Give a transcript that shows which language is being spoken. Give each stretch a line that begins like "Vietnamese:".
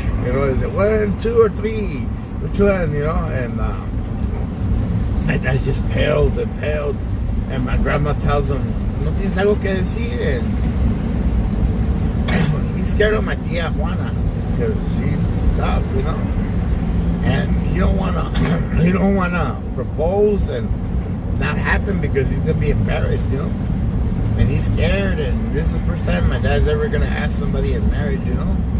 English: You know, is it 1, 2, or 3? Which one, you know? And my dad just paled and paled. And my grandma tells him,
Spanish: no tienes algo que decir.
English: And he's scared of my tia Juana because she's tough, you know. And he don't wanna propose and not happen because he's gonna be embarrassed, you know. And he's scared, and this is the first time my dad's ever gonna ask somebody in marriage, you know.